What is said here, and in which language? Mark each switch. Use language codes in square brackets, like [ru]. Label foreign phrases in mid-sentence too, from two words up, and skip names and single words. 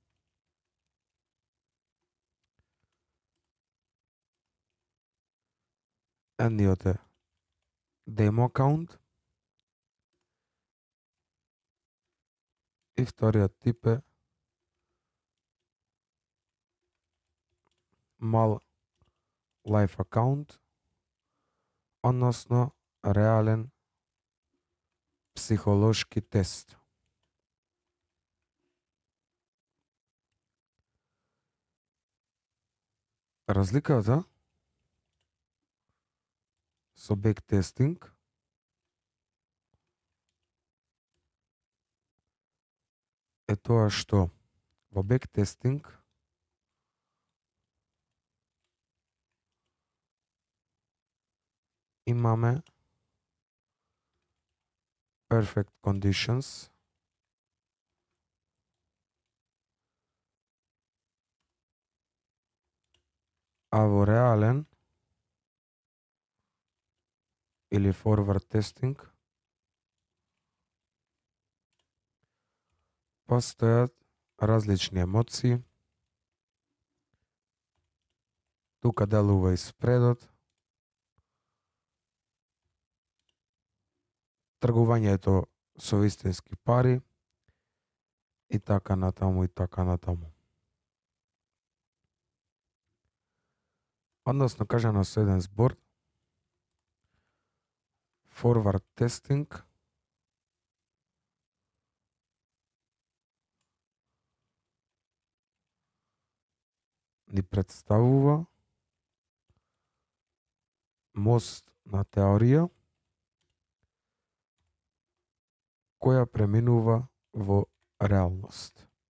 [mk] Едниот е [en] demo account [mk] и вториот тип е мал [en] life account, [mk] односно реален психолошки тест. Разликата со бектестинг е тоа што во бектестинг [en] имаме perfect conditions, [mk] а во реален или [en] forward testing [mk] постојат различни емоции. Тука делува и спредот, тргувањето со вистински пари и така натаму и така натаму. Односно кажано со еден збор, [en] forward testing [mk] ни представува мост на теорија која преминува во реалност.